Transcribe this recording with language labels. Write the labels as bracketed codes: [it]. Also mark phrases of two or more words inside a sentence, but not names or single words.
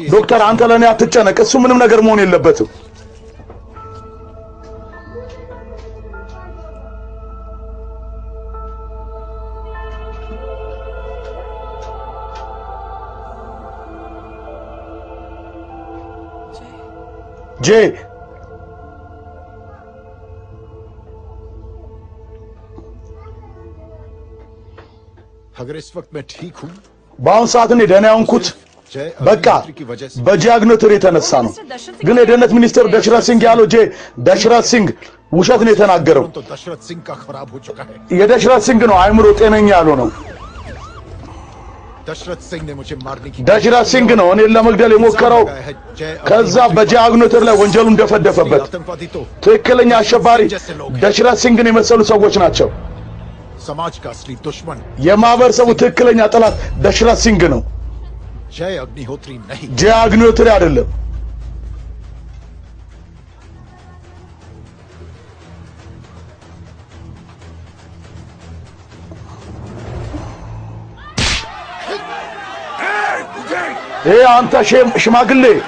[am] ዶክተር አንተ ለኔ አትጨነቅ እሱ ምንም ነገር መሆን የለበትም जे [hi] अगर इस वक्त मैं ठीक हूं [am] በአሁን ሰዓት እኔ ደህና ያንኩት በቃ በጃግኖትር የተነሳ ነው ግን የደህንነት ሚኒስትር ደሽረथ ሲንግ ያለው ደሽረथ ሲንግ ውሸት ነው የተናገረው [hi] तो दशरथ सिंह का खराब हो चुका है [am] የደሽረथ ሲንግ ነው አይምሮ ጤነኛ ያለው ነው [hi] दशरथ सिंह ने मुझे मारने की [am] ደሽረथ ሲንግ ነው እኔን ለመግደል የሞከረው ከዛ በጃግኖትር ላይ ወንጀሉን እንደፈደፈበት ትክክለኛ አሸባሪ ደሽረथ ሲንግን የመሰሉ ሰዎች ናቸው [hi] समाज का असली दुश्मन [am] የማህበረሰቡ ትክክለኛ ጠላት ደሽረथ ሲንግ ነው [hi] जय अग्निहोत्री नहीं [am] जय अग्निहोत्री አይደለም አንተ ሽማግሌ